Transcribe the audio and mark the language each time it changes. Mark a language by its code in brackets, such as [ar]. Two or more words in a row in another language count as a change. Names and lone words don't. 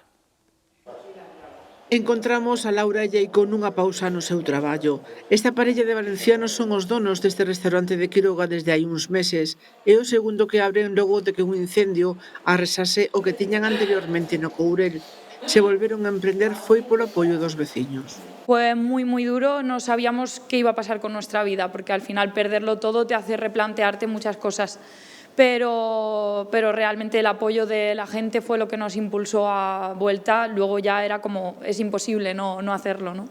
[gl] Encontramos a Laura e Jaico nunha pausa no seu traballo. Esta parella de valencianos son os donos deste restaurante de Quiroga desde hai uns meses. É o segundo que abren logo de que un incendio arrasase o que tiñan anteriormente no Courel. Se volveron a emprender foi polo apoio dos veciños. [es] Fue muy duro, no sabíamos qué iba a pasar con nuestra vida, porque al final perderlo todo te hace replantearte muchas cosas. Pero realmente el apoyo de la gente fue lo que nos impulsó a vuelta. Luego ya era como, es imposible no hacerlo, ¿no?